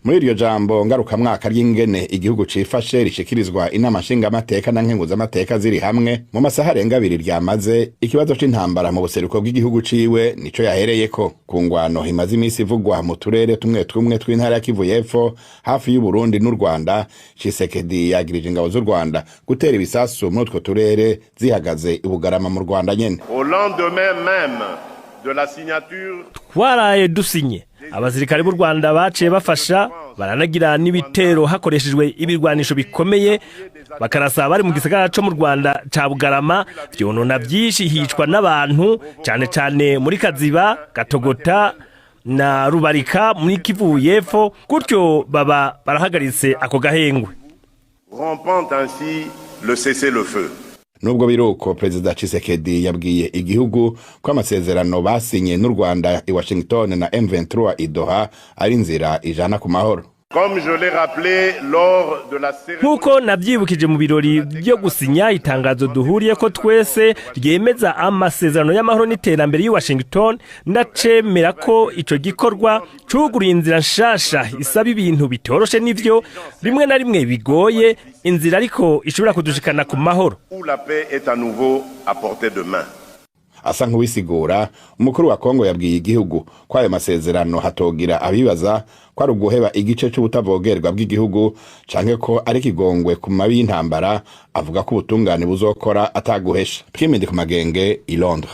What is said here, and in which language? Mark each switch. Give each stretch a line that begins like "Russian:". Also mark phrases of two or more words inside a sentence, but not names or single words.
Rundi: muri iryo jambo ngarukamwaka ry'ingene igihugu cifashe rishikirizwa inama nshingamateka na nkenguzamateka ziri hamwe mu masaha arenga 2 ryamaze ikibazo c'intambara mu buseruko bw'igihugu ciwe nico yahereyeko ku ngwano imaze imisi ivugwa mu turere tumwe tumwe tw'intara ya Kivu y'Epfo hafi y'u Burundi n'u Rwanda. Tshisekedi yagirije ingabo z'u Rwanda gutera ibisasu muri utwo turere zihagaze i Bugarama mu Rwanda nyene.
French: Au lendemain même de la signature
Rundi: twaraye dusinye abasirikare b'u Rwanda baciye bafasha baranagira n'ibitero hakoreshejwe ibirwanisho bikomeye bakarasa bari mu gisagara cyo mu Rwanda ca Bugarama vyonona byinshi hicwa n'abantu cyane cyane muri Kaziba, Gatogota na Rubarika muri Kivu y'Epfo, gutyo baba barahagaritse ako gahengwe,
French: rompant ainsi le cessez-le-feu.
Rundi: Nubwo biruko Perezida Tshisekedi yabwiye igihugu ko amasezerano basinye n'u Rwanda i Washington na M23 i Doha ari nzira ijana ku mahoro.
French: Comme je l'ai rappelé lors de la cérémonie,
Rundi: nkuko nabyibukije mu birori byo gusinya itangazo duhuriye ko twese ryemeza amasezerano y'amahoro n'iterambere y'u Washington, ndacemera ko ico gikorwa cuguriye inzira nshasha isaba ibintu bitoroshe n'ivyo rimwe na rimwe bigoye, inzira ariko ishobora kudushikana ku mahoro.
French: Où la paix est à nouveau à portée de main.
Rundi: Asa nk'uwisigura umukuru wa Kongo yabwiye igihugu ko ayo masezerano hatogira abibaza ko ari uguheba igice c'ubutavogerwa bw'igihugu canke ko ari kigongwe ku mabi y'intambara. Avuga ko ubutungane buzokora ataguhesha. Kimindi ku magenge i Londres.